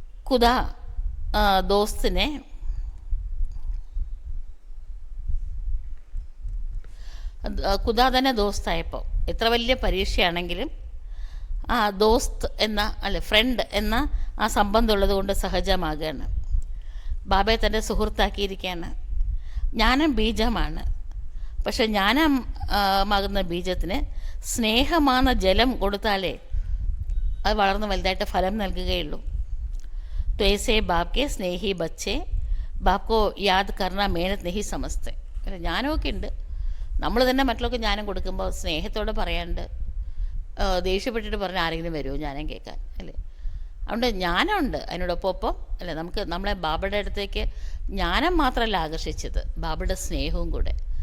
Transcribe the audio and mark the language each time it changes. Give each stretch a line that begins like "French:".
Malayalam: കുദാ ദോസ്തിനെ കുദാ തന്നെ ദോസ്തായപ്പോൾ എത്ര വലിയ പരീക്ഷയാണെങ്കിലും ആ ദോസ്ത് എന്ന ഫ്രണ്ട് എന്ന ആ സംബന്ധം ഉള്ളത് കൊണ്ട് സഹജമാകുകയാണ്. ബാബയെ തൻ്റെ സുഹൃത്താക്കിയിരിക്കുകയാണ്. ജ്ഞാനം ബീജമാണ്, പക്ഷെ ജ്ഞാനമാകുന്ന ബീജത്തിന് സ്നേഹമാകുന്ന ജലം കൊടുത്താലേ അത് വളർന്ന് വലുതായിട്ട് ഫലം നൽകുകയുള്ളൂ.
Hindi: तो ऐसे बाप के स्नेही बच्चे बाप को याद करना मेहनत नहीं समझते.
Malayalam: ജ്ഞാനമൊക്കെ ഉണ്ട്, നമ്മൾ തന്നെ മറ്റുള്ളവർക്ക് ജ്ഞാനം കൊടുക്കുമ്പോൾ സ്നേഹത്തോടെ പറയാണ്ട് ദേഷ്യപ്പെട്ടിട്ട് പറഞ്ഞാൽ ആരെങ്കിലും വരുമോ ജ്ഞാനം കേൾക്കാൻ അല്ലേ? അതുകൊണ്ട് ജ്ഞാനമുണ്ട് അതിനോടൊപ്പം അല്ലേ. നമ്മളെ ബാബയുടെ അടുത്തേക്ക് ജ്ഞാനം മാത്രമല്ല ആകർഷിച്ചത്, ബാബയുടെ സ്നേഹവും കൂടെ.